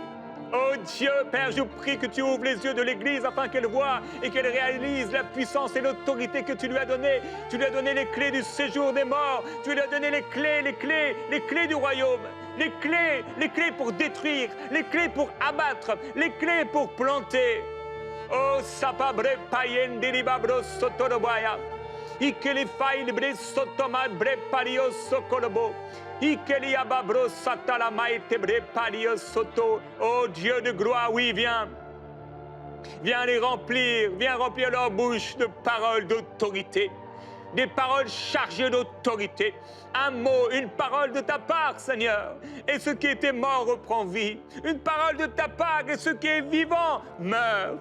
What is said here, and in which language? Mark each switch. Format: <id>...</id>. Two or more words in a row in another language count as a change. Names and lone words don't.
<fr>Oh Dieu, Père, je prie que tu ouvres les yeux de l'Église afin qu'elle voie et qu'elle réalise la puissance et l'autorité que tu lui as données. Tu lui as donné les clés du séjour des morts. Tu lui as donné les clés du royaume. les clés pour détruire, les clés pour abattre, les clés pour planter. Oh, sapabre payen deribabro sotoroboya. Ikeli fail bre sotoma bre pario sokolobo. Ikeli ababro satala maite bre pario soto. Oh Dieu de gloire, oui, viens. Viens les remplir, viens remplir leur bouche de paroles d'autorité. Des paroles chargées d'autorité. Un mot, une parole de ta part, Seigneur. Et ce qui était mort reprend vie. Une parole de ta part, et ce qui est vivant meurt.</fr>